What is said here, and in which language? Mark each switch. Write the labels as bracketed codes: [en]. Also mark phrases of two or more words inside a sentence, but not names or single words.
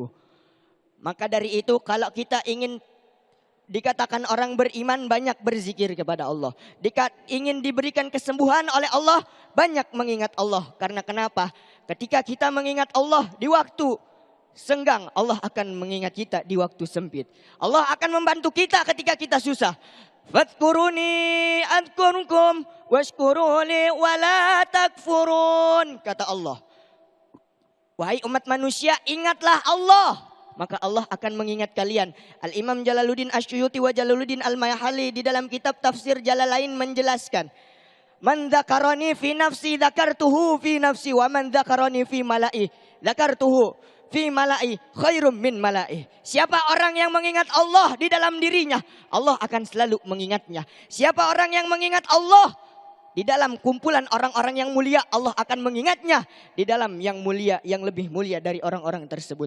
[id] Maka dari itu kalau kita ingin dikatakan orang beriman, banyak berzikir kepada Allah. Ingin diberikan kesembuhan oleh Allah, banyak mengingat Allah. Karena kenapa? Ketika kita mengingat Allah di waktu senggang, Allah akan mengingat kita di waktu sempit. Allah akan membantu kita ketika kita susah. [ar] فاذكروني أذكركم واشكروا لي ولا تكفرون. [id] Kata Allah, wahai umat manusia, ingatlah Allah, maka Allah akan mengingat kalian. Al-Imam Jalaluddin Asyuyuti wa Jalaluddin Al-Mayahali di dalam kitab tafsir Jalalain menjelaskan, [ar] من ذكرني في نفسي ذكرته في نفسي ومن ذكرني في ملإ ذكرته في ملإ خير من ملإ. [id] Siapa orang yang mengingat Allah di dalam dirinya, Allah akan selalu mengingatnya. Siapa orang yang mengingat Allah di dalam kumpulan orang-orang yang mulia, Allah akan mengingatnya di dalam yang mulia, yang lebih mulia dari orang-orang tersebut.